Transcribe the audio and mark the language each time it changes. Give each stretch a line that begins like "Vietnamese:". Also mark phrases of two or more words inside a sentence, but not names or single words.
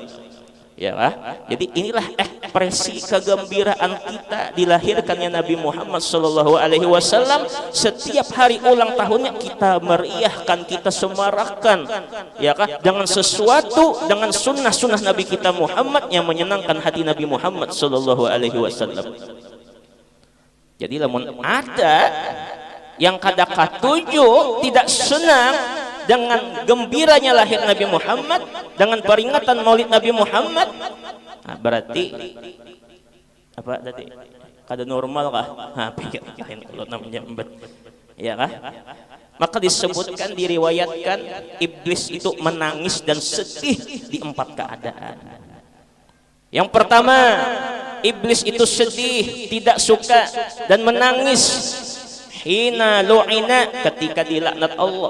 Indonesian: Ya, jadi inilah ekspresi kegembiraan kita dilahirkannya Nabi Muhammad
Arabic: صلى الله عليه وسلم.
Indonesian: Setiap hari ulang tahunnya kita meriahkan, kita semarakkan, ya kan, dengan sesuatu, dengan sunnah-sunnah Nabi kita Muhammad yang menyenangkan hati Nabi Muhammad
Arabic: صلى الله عليه وسلم.
Indonesian: Jadi lamun ada yang
Banjar: kada katuju
Indonesian: tidak senang dengan gembiranya lahir Nabi Muhammad, dengan peringatan Maulid Nabi Muhammad, nah, berarti apa tadi?
Banjar: Kada normal kah?
Indonesian: Nah, pikirin kalau namanya ya kah? Maka disebutkan, diriwayatkan iblis itu menangis dan sedih di 4 keadaan. Yang pertama, iblis itu sedih, tidak suka dan menangis hina lu'ina, ketika dilaknat Allah.